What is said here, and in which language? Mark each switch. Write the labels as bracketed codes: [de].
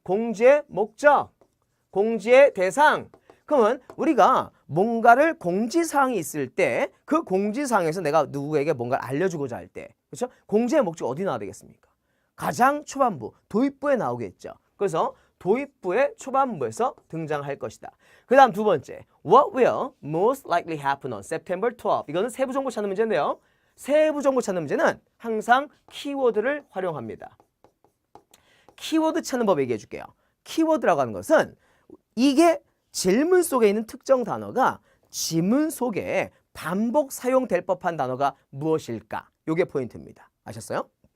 [ko] 공지의 목적, 공지의 대상. 그러면 우리가 뭔가를 공지사항이 있을 때 그 공지사항에서 내가 누구에게 뭔가를 알려주고자 할 때 그렇죠? 공지의 목적 어디 나와야 되겠습니까? 가장 초반부, 도입부에 나오겠죠. 그래서 도입부의 초반부에서 등장할 것이다. 그 다음 두 번째, [en] What will most likely happen on September 12? [ko] 이거는 세부 정보 찾는 문제인데요. 세부 정보 찾는 문제는 항상 키워드를 활용합니다. 키워드 찾는 법 얘기해 줄게요. 키워드라고 하는 것은 이게 질문 속에 있는 특정 단어가 지문 속에 반복 사용될 법한 단어가 무엇일까? 이게 포인트입니다. 아셨어요?